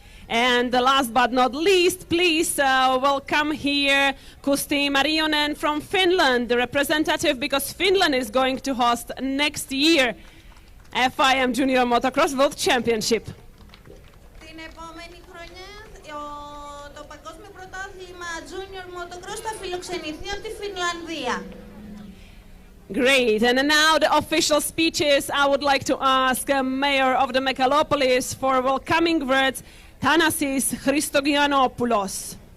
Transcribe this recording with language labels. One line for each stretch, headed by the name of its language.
English: And last but not least, please welcome here Kusti Marionen from Finland, the representative, because Finland is going to host next year FIM Junior Motocross World Championship.
Greek: Την επόμενη χρονιά το Παγκόσμιο Πρωτάθλημα Junior Motocross θα φιλοξενηθεί από τη Φινλανδία.
English: Great, and now the official speeches. I would like to ask Mayor of the Megalopolis for welcoming words, Thanasis Christogiannopoulos.